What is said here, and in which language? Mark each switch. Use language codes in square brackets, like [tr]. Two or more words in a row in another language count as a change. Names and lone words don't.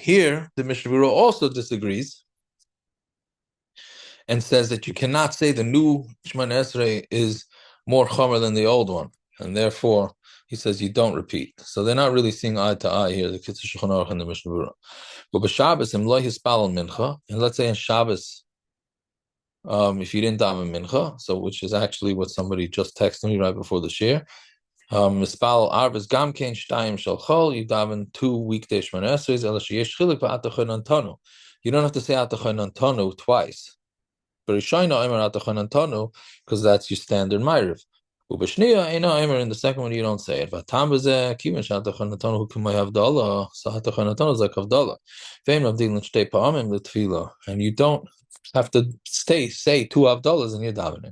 [en] Here, the Mishnah Berurah also disagrees and says that you cannot say the new Shemana Esrei is more chomer than the old one, and therefore he says you don't repeat. So they're not really seeing eye to eye here, the Kitzur Shulchan Aruch and the Mishnah Berurah. But [he] בשבת אם לא התפלל מנחה, [en] and let's say in Shabbos, if you didn't daven mincha, so which is actually what somebody just texted me right before the share, [he] מתפלל ערבית גם כן שתים של חול, [en] you daven two weekday Shemana Esreis, [he] אלא שיש חילוק ואתה חוננתנו. [en] You don't have to say atachon antonu twice. Because that's your standard Ma'ariv. In the second one, you don't say it. And you don't have to say two Avdallas in your davening.